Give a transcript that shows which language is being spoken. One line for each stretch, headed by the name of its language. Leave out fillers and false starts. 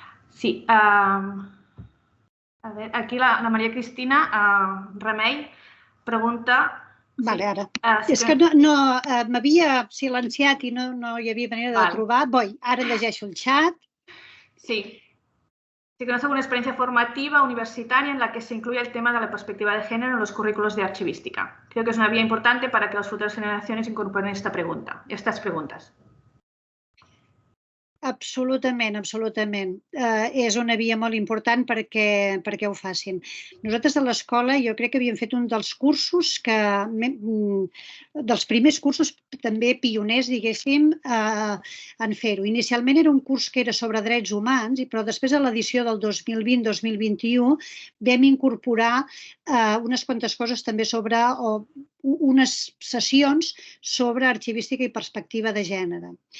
Catalan: Sí, a ver, aquí la María Cristina Remei pregunta... Vale, ara. És que no m'havia silenciat i no hi havia manera de trobar. Ara llegeixo el xat. Sí.
Spanish: Si conoce alguna experiencia formativa universitaria en la que se incluya el tema de la perspectiva de género en los currículos de archivística. Creo que es una vía importante para que las futuras generaciones incorporen estas preguntas.
Catalan: Absolutament, absolutament. És una via molt important perquè ho facin. Nosaltres a l'escola jo crec que havíem fet un dels cursos dels primers cursos també pioners, diguéssim, en fer-ho. Inicialment era un curs que era sobre drets humans, però després a l'edició del 2020-2021 vam incorporar unes quantes coses també sobre unes sessions sobre arxivística i perspectiva de gènere.